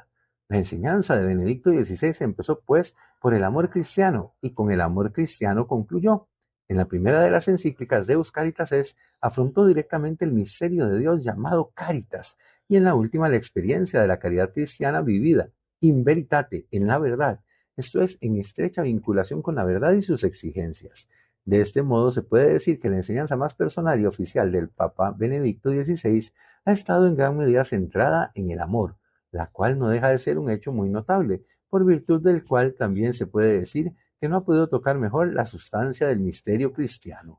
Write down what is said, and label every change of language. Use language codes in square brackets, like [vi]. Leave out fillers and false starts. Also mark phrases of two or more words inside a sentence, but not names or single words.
[es] La enseñanza de Benedicto XVI empezó pues por el amor cristiano y con el amor cristiano concluyó. En la primera de las encíclicas Deus Caritas es, afrontó directamente el misterio de Dios llamado Caritas y en la última la experiencia de la caridad cristiana vivida, [la] in veritate, [es] en la verdad. Esto es en estrecha vinculación con la verdad y sus exigencias. De este modo se puede decir que la enseñanza más personal y oficial del Papa Benedicto XVI ha estado en gran medida centrada en el amor, la cual no deja de ser un hecho muy notable, por virtud del cual también se puede decir que no ha podido tocar mejor la sustancia del misterio cristiano.